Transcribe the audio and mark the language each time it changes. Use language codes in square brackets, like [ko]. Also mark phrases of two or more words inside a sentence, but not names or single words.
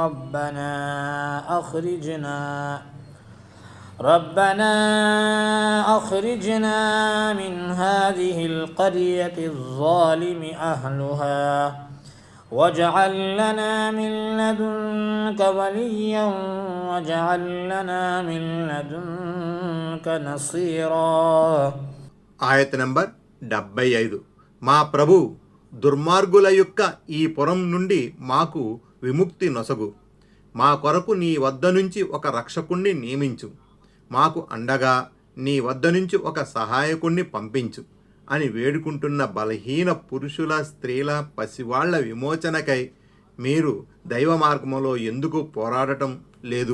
[ar] ربنا أخرجنا من هذه القرية الظالم أهلها واجعل لنا من لدنك وليا واجعل لنا من لدنك نصيرا. [te] ఆయత నంబర్ 75. మా ప్రభు, దుర్మార్గుల యొక్క ఈ పురం నుండి మాకు విముక్తి నొసగు. మా కొరకు నీ వద్ద నుంచి ఒక రక్షకుణ్ణి నియమించు. మాకు అండగా నీ వద్ద నుంచి ఒక సహాయకుణ్ణి పంపించు అని వేడుకుంటున్న బలహీన పురుషుల, స్త్రీల, పసివాళ్ల విమోచనకై మీరు దైవ మార్గంలో ఎందుకు పోరాడటం లేదు?